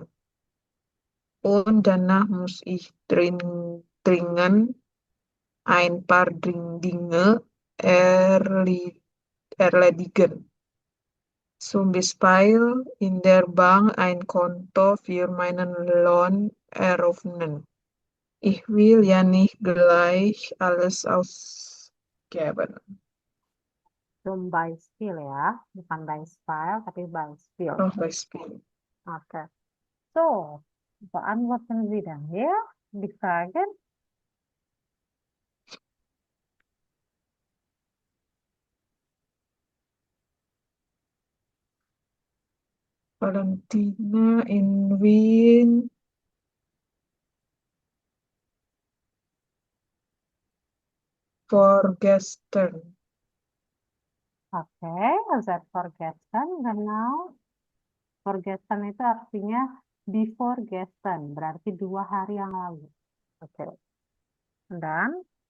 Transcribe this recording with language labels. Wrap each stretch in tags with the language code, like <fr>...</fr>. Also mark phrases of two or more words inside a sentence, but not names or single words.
<de>Und danach muss ich dringend ein paar Dinge erledigen. Zum Beispiel in der Bank ein Konto für meinen Lohn eröffnen. Ich will ja nicht gleich alles ausgeben.</de> <id>Zum Beispiel ya, bukan Beispiel, tapi Beispiel. Oh, Beispiel. Oke.</id> <de>So, beantworten Sie dann hier die Fragen. Valentina in Wien. Vorgestern. Oke, seit vorgestern, genau.</de> <id>Vorgestern itu artinya before gestern, berarti 2 hari yang lalu. Oke. Dan</id>